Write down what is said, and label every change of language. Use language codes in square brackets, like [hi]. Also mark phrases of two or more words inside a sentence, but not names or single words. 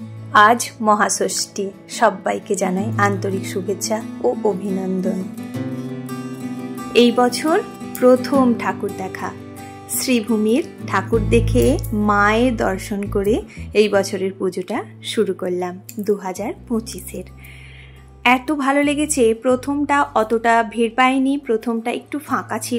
[bn] আজ মহাষষ্ঠী সবাইকে জানাই আন্তরিক শুভেচ্ছা ও অভিনন্দন। এই বছর প্রথম ঠাকুর দেখা, শ্রীভূমির ঠাকুর দেখে মায়ের দর্শন করে এই বছরের পুজোটা শুরু করলাম 2025-এর। এত ভালো লেগেছে। প্রথমটা অতটা ভিড় পাইনি, প্রথমটা একটু ফাঁকা ছিল।